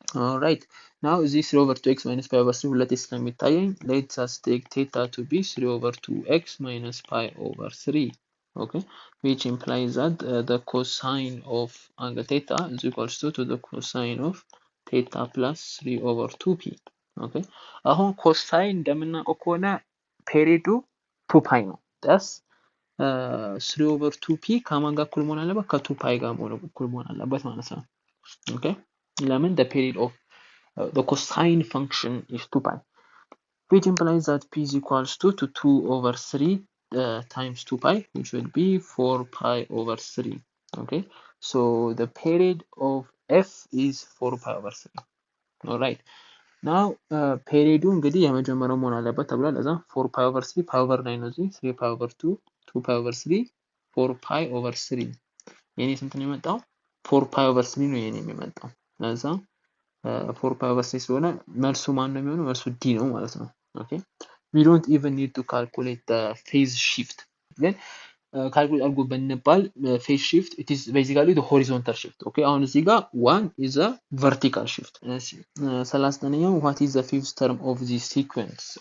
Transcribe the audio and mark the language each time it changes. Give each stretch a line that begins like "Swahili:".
English: Alright, now this 3 over 2x minus pi over 3 ሁለቴ ስለሚታየኝ let us take theta to be 3 over 2x minus pi over 3. Okay, which implies that the cosine of angle theta is equals to the cosine of theta plus 3 over 2p.
Amharic: Okay, አሁን cosine እንደምናውቀው ከሆነ ፔሪዱ 2 pi ነው። thus 3 over 2p ከማን ጋር እኩል መሆን አለበት?
English: ከ2 pi ጋር እኩል መሆን አለበት ማለት ነው። Okay, ለምን the period of the cosine function is 2 pi, which implies that p is equals to 2 over 3 times 2 pi, which will be 4 pi over 3. Okay, so the period of f is 4 pi over 3.
Amharic: Alright, now period እንግዲህ የመጀመሪያው መሆን አለበት ተብሏል። እዛ 4 pi over 3 pi over 9 ነው እዚህ 3 pi over 2 2 pi over 3 4 pi over 3 የኔ ስንት ነው የመጣው? 4 pi over 3 ነው የኔ የሚመጣው። ለዛ 4 pi over 3 ስለሆነ መልሱ ማን ነው የሚሆነው? መልሱ ዲ ነው ማለት ነው። ኦኬ we don't even need to calculate the phase shift.
English: ግን ካልኩሌት አድርጎ ብንባል phase shift it is basically the horizontal shift. ኦኬ አሁን እዚህ ጋር one is a vertical shift. እሺ 39ኛው what is the fifth term of this sequence?